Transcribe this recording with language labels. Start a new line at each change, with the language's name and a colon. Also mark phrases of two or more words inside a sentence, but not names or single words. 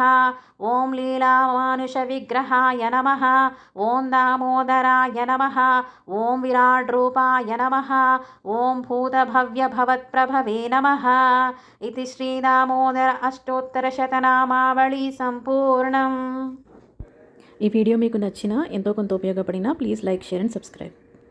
Sanskrit: ॐ लीलामानुषविग्रहाय नमः। ॐ दामोदराय नमः। ॐ विराड्रूपाय नमः। ॐ भूतभव्यभवत्प्रभवे नमः। इति श्रीदामोदर अष्टोत्तरशतनामावళి సంపూర్ణం।
Telugu: ఈ వీడియో మీకు నచ్చినా ఎంతో కొంత ఉపయోగపడినా
English: please like share and subscribe.